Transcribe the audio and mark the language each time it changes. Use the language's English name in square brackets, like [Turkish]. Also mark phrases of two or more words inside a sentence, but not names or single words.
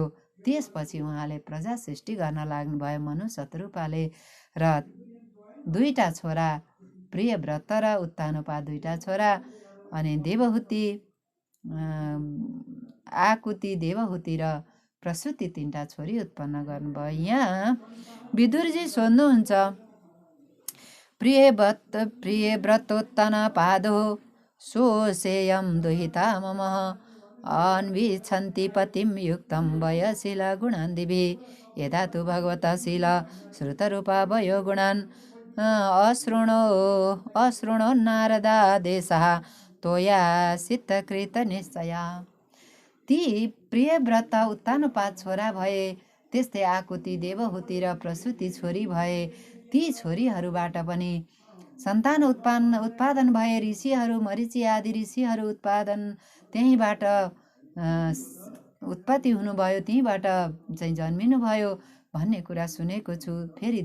[Nepali] त्यसपछि उहाँले प्रजा सृष्टि गर्न लाग्नुभयो मनु शतरूपाले, र दुईटा छोरा प्रियव्रत र उत्तानोपा दुईटा छोरा, अनि देवहुति, आकुति, देवहुति र प्रसूति तीनटा छोरी उत्पन्न गर्नुभयो। यहाँ विदुरजी सोध्नुहुन्छ, [Sanskrit] प्रियव्रतोत्तन पादो सोसेयं दुहिता मम अन्विच्छन्ति पतिं युक्तं वयशील गुणान् दिवि यदा तु भगवतः शील श्रुतरूपा वयो गुणान् अशृणो नारदादेशः तोया सिद्धकृत निश्चया। [Nepali] ती प्रियव्रत उत्तानपाद छोरा भए, त्यस्तै आकुति, देवहुति र प्रसूति छोरी भए। ती छोरीहरूबाट पनि सन्तान उत्पादन भए। ऋषिहरू, मरीचि आदि ऋषिहरू त्यहीँबाट उत्पत्ति हुनुभयो, त्यहीँबाट चाहिँ जन्मिनुभयो भन्ने कुरा सुनेको छु।